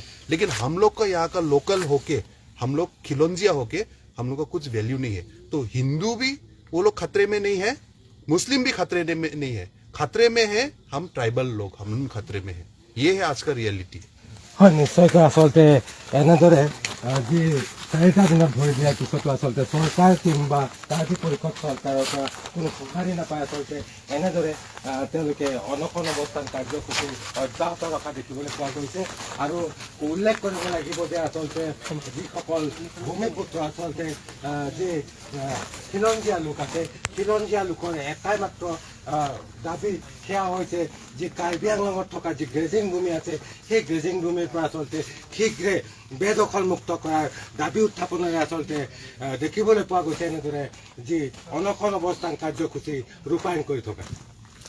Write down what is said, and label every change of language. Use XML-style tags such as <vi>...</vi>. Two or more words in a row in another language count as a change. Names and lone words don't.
<hi>लेकिन हम लोग का यहाँ का लोकल होके, हम लोग खिलौंजिया होके, हम लोग का कुछ वैल्यू नहीं है। तो हिंदू भी वो लोग खतरे में नहीं है, मुस्लिम भी खतरे में नहीं है, खतरे में है हम ट्राइबल लोग, हम खतरे में है। ये है आज का रियलिटी।</hi> <as>হয়, নিশ্চয়কৈ আচলতে এনেদৰে যি চাৰিটা দিনত ভৰি দিয়াৰ পিছতো আচলতে চৰকাৰ কিংবা কাৰ্বি পৰিষদ চৰকাৰৰ পৰা কোনো সঁহাৰি নাপায় আচলতে এনেদৰে তেওঁলোকে অনশন অৱস্থান কাৰ্যসূচী অব্যাহত ৰখা দেখিবলৈ পোৱা গৈছে। আৰু উল্লেখ কৰিব লাগিব যে আচলতে যিসকল ভূমিপুত্ৰ আচলতে যি খিলঞ্জীয়া লোক আছে, খিলঞ্জীয়া লোকৰ এটাই মাত্ৰ দাবী সেয়া হৈছে যি কাৰ্বি আংলঙত থকা যি গ্ৰেজিং ভূমি আছে সেই গ্ৰেজিং ভূমিৰ পৰা আচলতে শীঘ্ৰে বেদখলমুক্ত কৰাৰ দাবী উত্থাপনেৰে আচলতে দেখিবলৈ পোৱা গৈছে এনেদৰে যি অনশন অৱস্থান কাৰ্যসূচী ৰূপায়ণ কৰি থকা।</as>